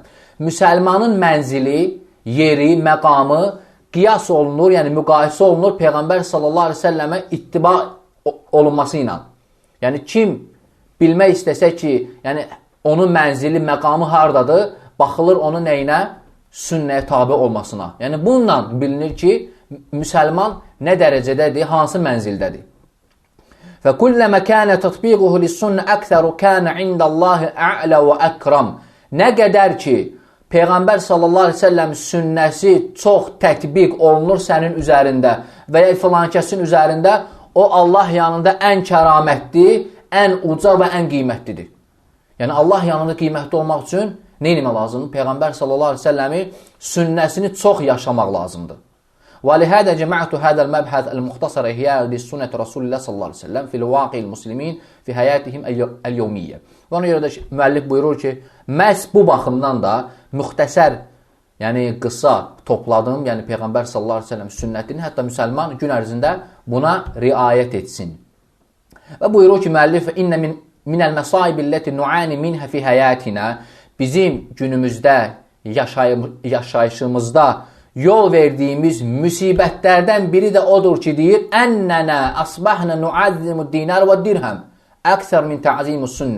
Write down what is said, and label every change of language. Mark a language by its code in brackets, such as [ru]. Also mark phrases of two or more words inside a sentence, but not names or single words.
[az] Müsəlmanın mənzili, yeri, məqamı qiyas olunur, yəni müqayisə olunur Peyğəmbər [ar] صلى الله عليه وسلم [az] ittiba olunması ilə. Yəni kim bilmək istəsə ki, yəni onun mənzili, məqamı hardadır, baxılır onun nəyinə? Sünnəyə tabi olmasına. Yəni bununla bilinir ki, müsəlman nə dərəcədədir, hansı mənzildədir. [ar] فَكُلَّمَا كَانَ تَطْبِيقُهُ لِلسُّنَّ أَكْثَرُ كَانَ عِنْدَ اللّٰهِ أَعْلَى وَأَكْرَمْ. [az] Nə qədər ki, Peyğəmbər [ar] صلى الله عليه وسلم [az] sünnəsi çox tətbiq olunur sənin üzərində və ya filankəsin üzərində, o Allah yanında ən kəramətli, ən uca və ən qiymətlidir. Yəni Allah yanında qiymətli olmaq üçün nə etmək lazımdır? Peyğəmbər [ar] صلى الله عليه وسلم [az] sünnəsini çox yaşamaq lazımdır. [ar] وَلِهَذَا جَمَعْتُ هَذَا الْمَبْحَثَ الْمُخْتَصَرَ إِحْيَاءً لِسُنَّةِ رَسُولِ اللّٰهِ صلى الله عليه وسلم في واقع المسلمين في حياتهم اليومية. [az] Və ona görə də müəllif buyurur ki, məhz bu baxımdan da müxtəsər yəni qısa topladım, yəni Peyğəmbər [ar] صلى الله عليه وسلم [az] sünnətini, hətta müsəlman gün ərzində buna riayət etsin. Və buyurur ki, müəllif [ar] إن من المصائب التي نعاني منها في حياتنا, [az] bizim günümüzdə yaşayışımızda yol verdiyimiz müsibətlərdən biri də odur ki, deyir, [ar] أننا أصبحنا نعظم الدينار والدرهم أكثر من تعظيم السنة.